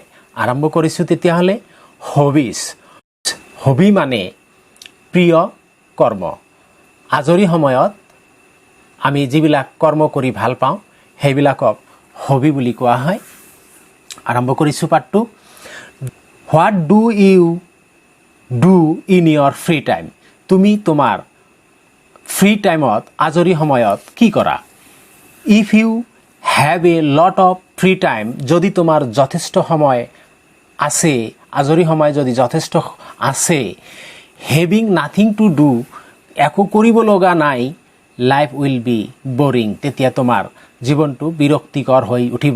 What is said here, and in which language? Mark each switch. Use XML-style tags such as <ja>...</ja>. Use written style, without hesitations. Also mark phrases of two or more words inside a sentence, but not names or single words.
<as>আৰম্ভ কৰিছোঁ তেতিয়াহ'লে। হবি মানে প্ৰিয় কৰ্ম। আজৰি সময়ত আমি যিবিলাক কৰ্ম কৰি ভাল পাওঁ সেইবিলাকক হবি বুলি কোৱা হয়। আৰম্ভ কৰিছোঁ পাঠটো।</as> <en>What do you do in your free time?</en> <as>তুমি তোমাৰ</as> <en>free time</en> <as>আজৰি সময়ত কি কৰা?</as> <en>If you have a lot of free time,</en> <as>যদি তোমাৰ যথেষ্ট সময় আছে, আজৰি সময় যদি যথেষ্ট আছে,</as> <en>having nothing to do,</en> <as>একো কৰিব লগা নাই,</as> <en>life will be boring,</en> <as>তেতিয়া তোমাৰ জীৱনটো বিৰক্তিকৰ হৈ উঠিব।</as>